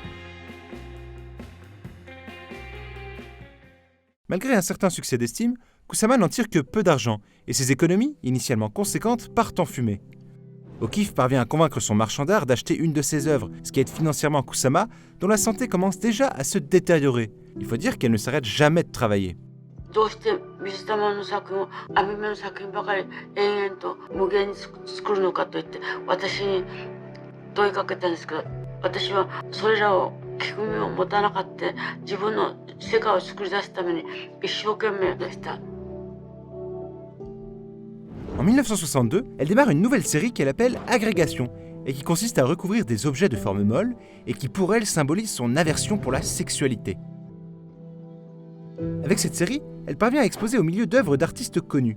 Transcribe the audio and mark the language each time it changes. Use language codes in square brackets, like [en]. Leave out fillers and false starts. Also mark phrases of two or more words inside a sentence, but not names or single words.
[fr] Malgré un certain succès d'estime, Kusama n'en tire que peu d'argent, et ses économies, initialement conséquentes, partent en fumée. O'Keeffe parvient à convaincre son marchand d'art d'acheter une de ses œuvres, ce qui aide financièrement Kusama, dont la santé commence déjà à se détériorer. Il faut dire qu'elle ne s'arrête jamais de travailler. [ja] どうして水玉の作品を網目の作品ばかり延々と無限に作るのかと言って私に問いかけたんですけど、私はそれらを聞く耳を持たなかった自分の世界を作り出すために一生懸命でした。 [fr] En 1962, elle démarre une nouvelle série qu'elle appelle Agrégation, et qui consiste à recouvrir des objets de forme molle, et qui pour elle symbolise son aversion pour la sexualité. Avec cette série, elle parvient à exposer au milieu d'œuvres d'artistes connus.